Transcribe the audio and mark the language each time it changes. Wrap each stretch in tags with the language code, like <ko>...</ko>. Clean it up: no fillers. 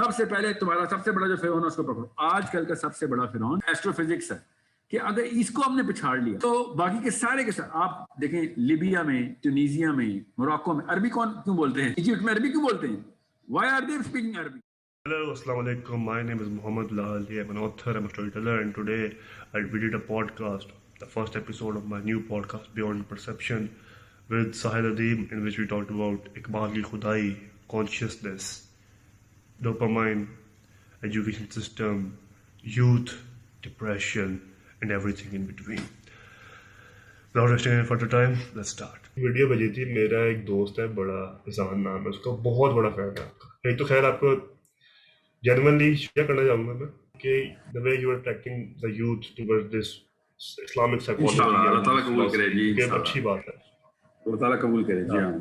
<hi>सबसे पहले तुम्हारा सबसे बड़ा जो फिरौन है उसको पकड़ो। आजकल का सबसे बड़ा फिरौन एस्ट्रोफिजिक्स है कि अगर इसको हमने पिछाड़ लिया तो बाकी के सारे आप देखें, लिबिया में, ट्यूनीसिया में, मोरक्को में अरबी कौन क्यों बोलते हैं, इजिप्ट में अरबी क्यों बोलते हैं,</hi> <en>Why are they speaking अरबी? Hello, Assalamu alaikum. My name is Muhammad Lal. I'm an author, I'm a storyteller, and today we did a podcast, the first episode of my new podcast, Beyond Perception, with Sahil Adeem, in which we talked about Iqbal ki Khudai, consciousness, dopamine, education system, youth, depression, and everything in between. Without wasting any further time, let's start.</en> <hi>Video भेजी थी, मेरा एक दोस्त है, बड़ा इज़ान नाम है उसका, बहुत बड़ा फैन है आपका। एक तो खैर आपको जेन्युइनली शेयर करना चाहूँगा मैं कि</hi> <en>the way you are attracting the youth towards this Islamic psychology,</en> <hi>अल्लाह ताला कबूल करे जी, ये अच्छी बात है, अल्लाह ताला कबूल करे जी। हां,</hi>